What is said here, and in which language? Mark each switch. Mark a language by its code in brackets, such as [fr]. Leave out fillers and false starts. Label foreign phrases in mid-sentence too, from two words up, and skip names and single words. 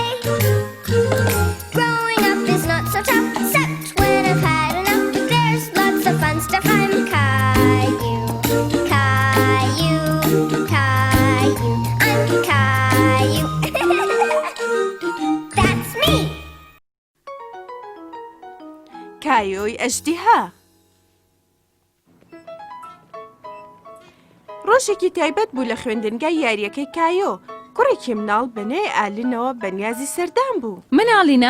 [en] Growing up is not so tough, except when I've had enough. There's lots of fun stuff. I'm Caillou. Caillou, Caillou, I'm Caillou. That's me. [ckb] کایۆی ئەژدیها. ڕۆژێکی تایبەت بوو لە خوێندنگای یاریەکەی کایۆ. کوڕێکی مناڵ بەنوێی ئالنەوە بەنیازی سەردان بوو. مناڵینە؟